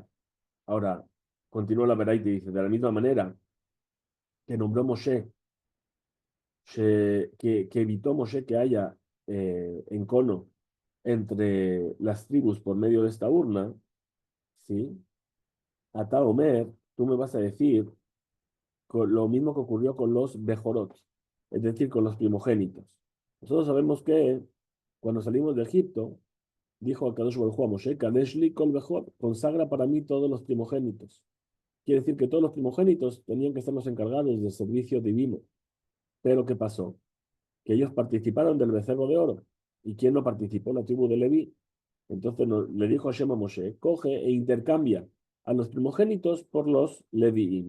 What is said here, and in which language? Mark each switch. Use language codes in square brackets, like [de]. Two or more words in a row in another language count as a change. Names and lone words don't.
[es] Ahora, continúa la verdad y dice, de la misma manera que nombró Moshe, que evitó Moshe que haya encono entre las tribus por medio de esta urna, ¿sí? [he] אתה אומר, [es] tú me vas a decir lo mismo que ocurrió con los Bejorot, es decir, con los primogénitos. Nosotros sabemos que cuando salimos de Egipto, dijo a [he] קדוש ברוך הוא [es] a Moshe, [he] קדש לי כל בכור, [es] consagra para mí todos los primogénitos. Quiere decir que todos los primogénitos tenían que estar los encargados del servicio divino. Pero ¿qué pasó? Que ellos participaron del becerro de oro. ¿Y quién no participó? La tribu de Leví. Entonces le dijo Hashem a Moshe, coge e intercambia a los primogénitos por los Leviim.